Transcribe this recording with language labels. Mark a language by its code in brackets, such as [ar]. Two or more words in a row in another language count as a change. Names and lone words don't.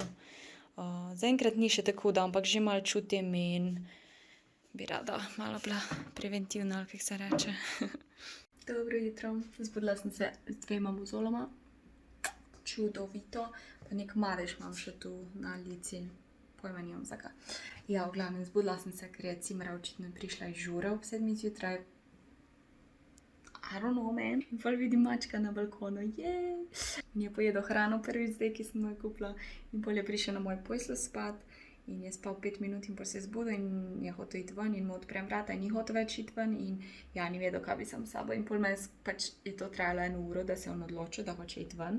[sl] Zaenkrat ni še tako hudo, ampak že malo čutim in bi rada malo bila preventivna, ali kako se reče. Dobro jutro, zbudila sem se z 2 mozoloma. Čudovito. Pa nek madež imam še tu na lici. Pojma nimam zakaj. Ja, v glavnem, zbudila sem se, ker je Cimra očitno prišla iz žure ob 7 zjutraj. [en] I don't know, man. [sl] In pol vidim mačka na balkonu. Jej! In je pojedel hrano prvič zdaj, ki sem jo kupila. In pol je prišel na moj posel spat. In je spal 5 minut in pol se je zbudil in je hotel iti ven in mu odprem vrata in ni hotel več iti ven in ja, ni vedel, kaj bi sam s sabo. In pol pač je to trajalo 1 uro, da se je on odločil, da hoče iti ven.